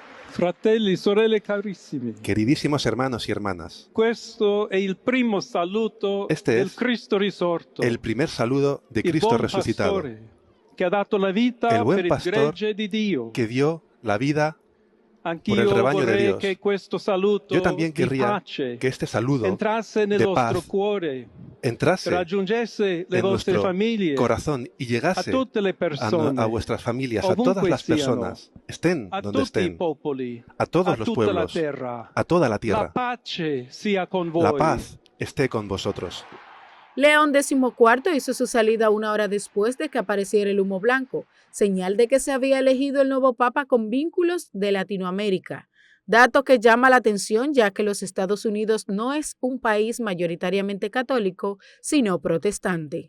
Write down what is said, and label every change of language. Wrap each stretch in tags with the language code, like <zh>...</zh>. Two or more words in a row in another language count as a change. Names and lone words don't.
<it>Fratelli, sorelle carissimi.</it> <es>Queridísimos hermanos y hermanas,</es> <it>Questo è il primo saluto</it> <es>este</es> <it>del</it> <es>es</es> <it>Cristo risorto.</it> <es>el primer saludo de</es> <it>Il</it> <es>Cristo</es> <it>buon</it> <es>resucitado,</es> <it>pastore, che ha dato la vita</it> <es>el</es> <it>per</it> <es>buen</es> <it>il</it> <es>pastor</es> <it>gregge di Dio.</it> <es>que dio la vida por el</es> <it>Anch'io</it> <es>rebaño de</es> <it>vorrei</it> <es>Dios.</es> <it>che questo saluto</it> <es>Yo también</es> <it>di</it> <es>querría</es> <it>pace</it> <es>que este saludo</es> <it>entrasse nel</it> <es>de</es> <it>vostro</it> <es>paz</es> <it>cuore,</it> <es>entrase</es> <it>raggiungesse le</it> <es>en</es> <it>vostre</it> <es>nuestro</es> <it>famiglie,</it> <es>corazón y</es> <it>a</it> <es>llegase</es> <it>tutte le persone,</it> <es>a vuestras familias, a</es> <it>ovunque</it> <es>todas las</es> <it>siano,</it> <es>personas, estén</es> <it>a</it> <es>donde</es> <it>tutti i</it> <es>estén,</es> <it>popoli,</it> <es>a todos</es> <it>a</it> <es>los</es> <it>tutta la</it> <es>pueblos,</es> <it>terra.</it> <es>a toda la</es> <it>La</it> <es>tierra.</es> <it>pace sia con voi.</it> <es>La paz esté con vosotros. León XIV hizo su salida una hora después de que apareciera el humo blanco, señal de que se había elegido el nuevo papa con vínculos de Latinoamérica. Dato que llama la atención ya que los Estados Unidos no es un país mayoritariamente católico, sino protestante.</es>